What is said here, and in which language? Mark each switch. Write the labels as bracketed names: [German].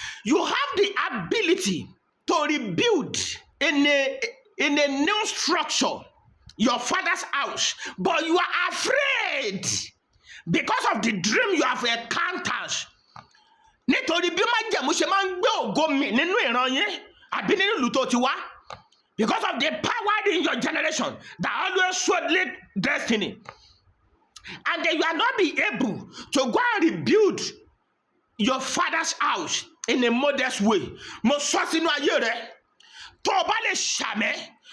[English] You have the ability to rebuild in a new structure your father's house, but you are afraid because of the dream you have encountered. [Yoruba] Nítorí bí májẹ̀mú ṣe máa ń gbé ògo mi nínú ìran yín àbí nínú ìlú tó ti wá. [English] Because of the power in your generation that always showed late destiny. And then you are not be able to go and rebuild your father's house in a modest way. [Yoruba] Mo sọ sínú ayé rẹ. Tó o bá lè ṣàmẹ́.